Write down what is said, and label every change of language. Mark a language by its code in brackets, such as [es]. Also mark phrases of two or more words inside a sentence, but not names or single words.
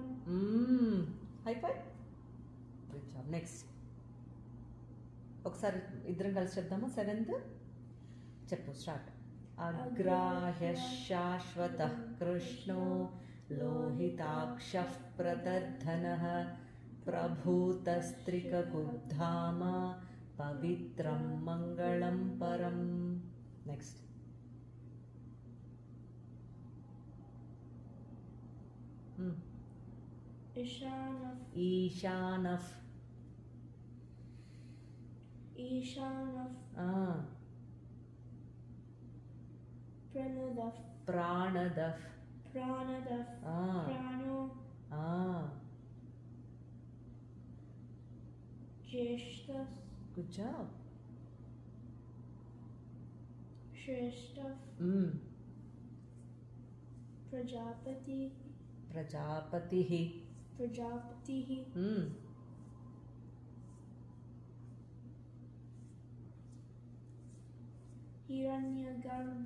[en] high five good job next [te] ఒకసారి ఇద్దరం కలిసి చెప్దామా సెవెంత్ చెప్పు స్టార్ట్ [sa] అగ్రాహ్య శాశ్వత కృష్ణో లోహితాక్షః ప్రదర్ధనః ప్రభూతస్త్రికకుబ్ధామ పవిత్రం మంగళం పరం నెక్స్ట్ Ishanaf. ఈశానఫ్ Ishanaf. Pranadav. ప్రాణదఫ్ Pranadav. Prano. Jeshtas. [en] good job [sa] Shrestaf. Prajapati. ప్రజాపతి Prajapatihi. Hiranyagarbho.